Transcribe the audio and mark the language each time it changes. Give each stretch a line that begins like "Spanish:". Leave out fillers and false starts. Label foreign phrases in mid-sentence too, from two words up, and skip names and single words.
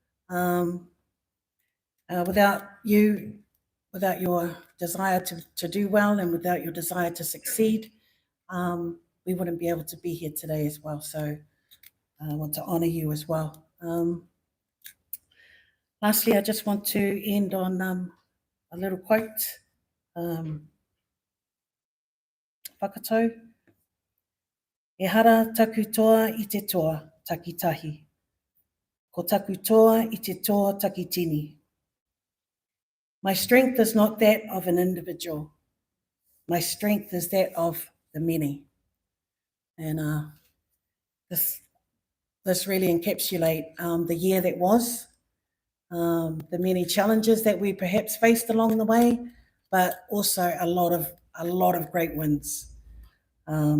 English: Without you, without your desire to do well and without your desire to succeed, we wouldn't be able to be here today as well. So I want to honour you as well. Lastly, I just want to end on a little quote. Whakatau.
Māori: E hara taku toa I te toa takitahi. Ko taku toa I te toa takitini.
English: My strength is not that of an individual. My strength is that of the many. And this really encapsulates the year that was, the many challenges that we perhaps faced along the way, but also a lot of great wins.